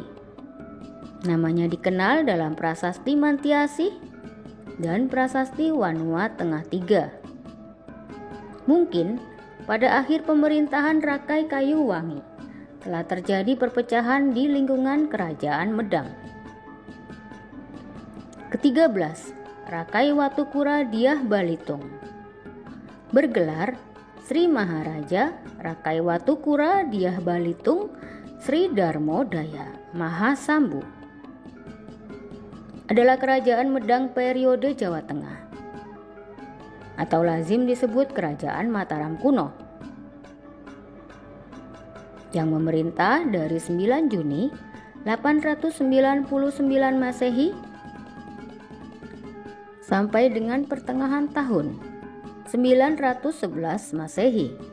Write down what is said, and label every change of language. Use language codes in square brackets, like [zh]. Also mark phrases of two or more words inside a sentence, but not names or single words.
[id] Namanya dikenal dalam Prasasti Mantiasih dan Prasasti Wanua Tengah III. Mungkin pada akhir pemerintahan Rakai Kayuwangi telah terjadi perpecahan di lingkungan Kerajaan Medang. Ke-13, Rakai Watukura Dyah Balitung. Bergelar Sri Maharaja Rakai Watukura Dyah Balitung Sri Darmo Daya Mahasambu. Adalah Kerajaan Medang periode Jawa Tengah atau lazim disebut Kerajaan Mataram kuno, yang memerintah dari 9 Juni 899 Masehi sampai dengan pertengahan tahun 911 Masehi.